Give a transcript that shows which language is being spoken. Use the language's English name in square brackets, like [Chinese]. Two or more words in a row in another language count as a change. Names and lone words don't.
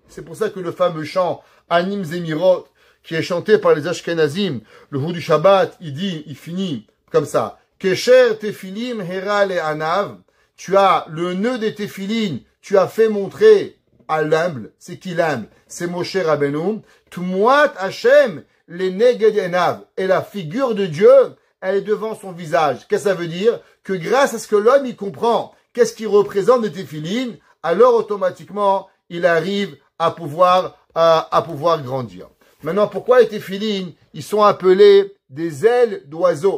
[French] C'est pour ça que le fameux chant Anim Zemirot, qui est chanté par les Ashkenazim, le jour du Shabbat, il finit comme ça. [Hebrew] קשר תפילין הראה לענו. [French] Tu as le nœud des tefilin, tu as fait montrer à l'humble. C'est qui l'humble? C'est Moshe Rabbeinu. [Hebrew] תמונת השם לנגד עיניו. [French] Et la figure de Dieu, elle est devant son visage. Qu'est-ce que ça veut dire? Que grâce à ce que l'homme, il comprend qu'est-ce qui représente les tefilin, alors automatiquement, il arrive à pouvoir grandir. Maintenant, pourquoi les téphilines, ils sont appelés des ailes d'oiseaux?